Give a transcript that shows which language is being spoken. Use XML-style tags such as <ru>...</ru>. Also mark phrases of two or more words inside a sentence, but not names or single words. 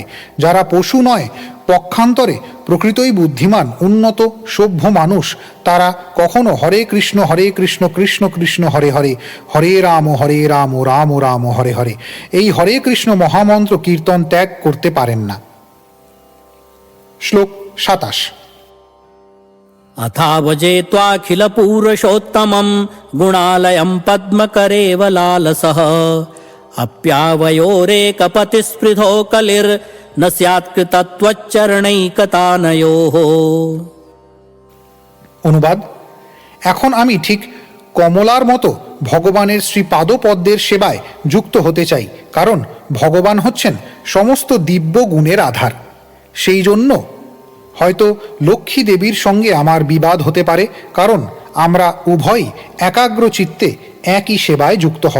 <bn>যারা পশু নয়, পক্ষান্তরে প্রকৃতই বুদ্ধিমান উন্নত সভ্য মানুষ, তারা কখনো</bn> <sa>হরে কৃষ্ণ কৃষ্ণ কৃষ্ণ হরে হরে, হরে রাম রাম রাম হরে হরে,</sa> <bn>এই হরে কৃষ্ণ মহামন্ত্র কীর্তন ত্যাগ করতে পারেন না। শ্লোক 27।</bn> <sa>अथावजेत्वाखिलपूरुषोत्तमं गुणालयं पद्मकरेव लालसः अप्यावयोरेकपतिस्पृधो कलिर्न स्यात्कृतत्वच्चरणैकतानयोः।</sa> <bn>অনুবাদ: এখন আমি ঠিক কমলার মতো ভগবানের শ্রীপাদপদ্মের সেবায় যুক্ত হতে চাই, কারণ ভগবান হচ্ছেন সমস্ত দিব্য গুণের আধার। সেই জন্য হয়তো লক্ষ্মী দেবীর সঙ্গে আমার বিবাদ হতে পারে, কারণ আমরা উভয়ই একাগ্র চিত্তে একই সেবায় যুক্ত হব।</bn>